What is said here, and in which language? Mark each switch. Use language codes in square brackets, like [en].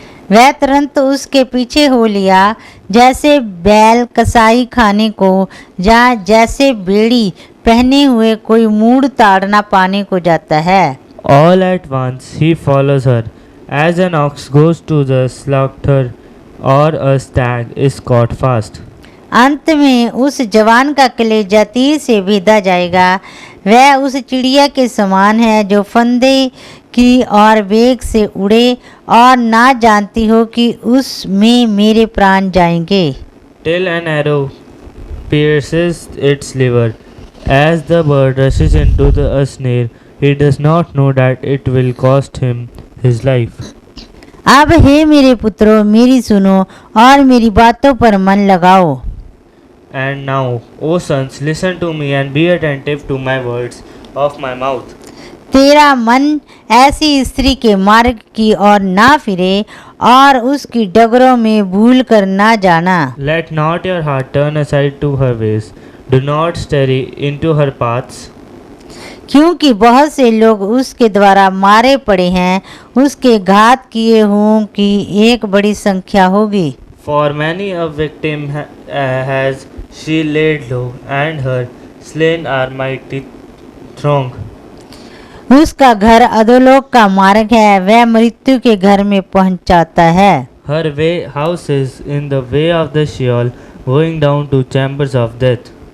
[hi] वह तुरंत उसके पीछे हो लिया, जैसे बैल कसाई खाने को या जैसे बेड़ी पहने हुए कोई मूढ़ ताड़ना पाने को जाता है। [en] All at once he follows her, as an ox goes to the slaughter or a stag is caught fast. [hi] अंत में उस जवान का कलेजा तीर से भेदा जाएगा। वह उस चिड़िया के समान है जो फंदे की और वेग से उड़े और ना जानती हो कि उसमें मेरे प्राण जाएंगे। [en] Till an arrow pierces its liver, as the bird rushes into a snare, he does not know that it will cost him his life. [hi] अब हे मेरे पुत्रों, मेरी सुनो और मेरी बातों पर मन लगाओ। [en] And now, O sons, listen to me and be attentive to my words of my mouth. [hi] तेरा मन ऐसी स्त्री के मार्ग की ओर ना फिरे और उसकी डगरों में भूल कर ना जाना। [en] Let not your heart turn aside to her ways. Do not stray into her paths. [hi] क्योंकि बहुत से लोग उसके द्वारा मारे पड़े हैं, उसके घात किए हुओं की एक बड़ी संख्या होगी। [en] For many a victim has she laid low, and her slain are mighty throng. [hi] उसका घर अधोलोक का मार्ग है, वह मृत्यु के घर में पहुंचाता है। [en] Her house is in the way of the Sheol, going down to chambers of death.